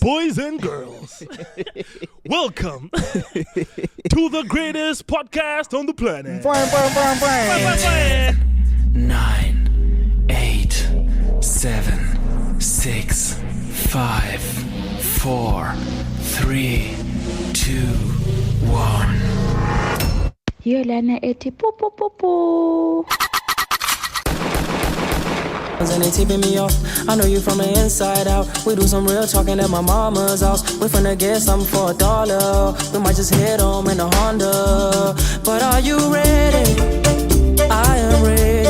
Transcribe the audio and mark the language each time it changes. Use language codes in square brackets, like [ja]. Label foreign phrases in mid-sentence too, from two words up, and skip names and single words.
[en] boys and girls, welcome to the greatest podcast on the planet. 9, 8, 7, 6, 5, 4, 3, 2, 1. Hiyo lana eti po po po po. And they tipping me off. I know you from the inside out. We do some real talking at my mama's house. We finna get something for $1. We might just hit home in a Honda. But are you ready? I am ready.